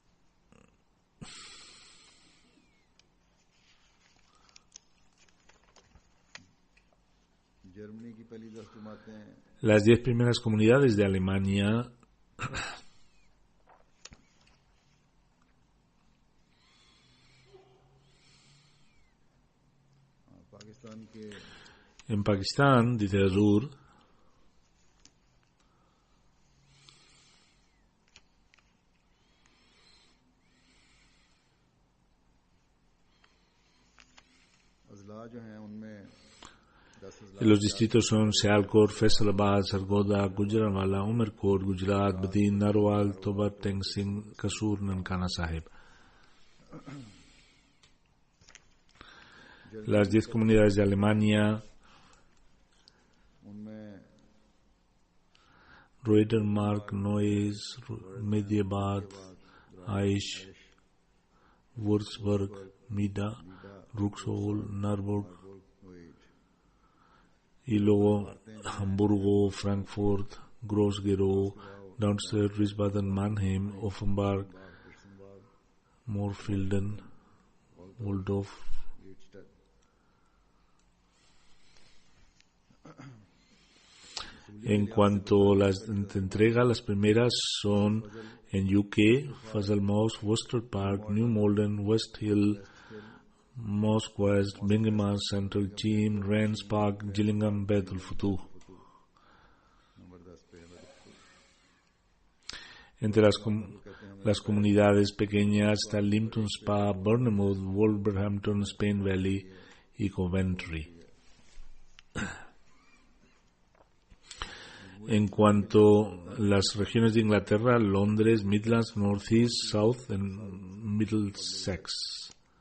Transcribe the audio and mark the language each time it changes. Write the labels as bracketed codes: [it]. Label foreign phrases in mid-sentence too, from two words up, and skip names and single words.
[es] las 10 primeras comunidades de Alemania, en Pakistán, dice Azur, los distritos son Sialkot, Faisalabad, Sargodha, Gujranwala, Umerkot, Gujarat, Badin, Narwal, Tobat, Teng Singh, Kasur, Nankana Sahib. Las 10 comunidades de Alemania Reutermark, Neuss, Mediabad, Aish, Würzburg, Mida, Ruxol, Marburg, y luego Hamburgo, Frankfurt, Groß-Gerau, Darmstadt, Wiesbaden, Mannheim, Offenbach, Moorfielden, Waldorf. En cuanto a las entregas, las primeras son en UK, Fazalmouse, Worcester Park, New Malden, West Hill, Mosque West, Birmingham Central Team, Rennes Park, Gillingham, Beth el Futur. Entre las comunidades pequeñas está Limpton Spa, Bournemouth, Wolverhampton, Spain Valley y Coventry. En cuanto a las regiones de Inglaterra, Londres, Midlands, North East, South y Middlesex.